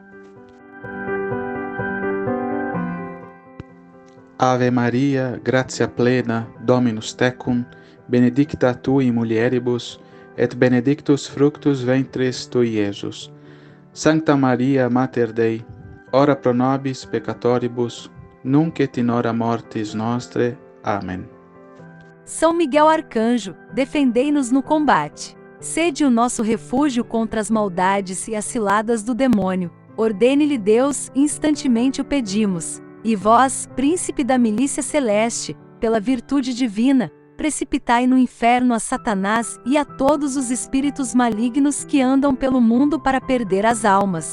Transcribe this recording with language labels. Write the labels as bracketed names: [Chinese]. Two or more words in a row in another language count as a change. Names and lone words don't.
[Latin] Ave Maria, gratia plena, Dominus tecum, benedicta tu in mulieribus, et benedictus fructus ventris tui, Iesus. Sancta Maria, Mater Dei, ora pro nobis peccatoribus, nunc et in hora mortis nostre. Amen. [Portuguese] São Miguel Arcanjo, defendei-nos no combate. Sede o nosso refúgio contra as maldades e as ciladas do demônio. Ordene-lhe Deus, instantemente o pedimos. E vós, príncipe da milícia celeste, pela virtude divina, precipitai no inferno a Satanás e a todos os espíritos malignos que andam pelo mundo para perder as almas.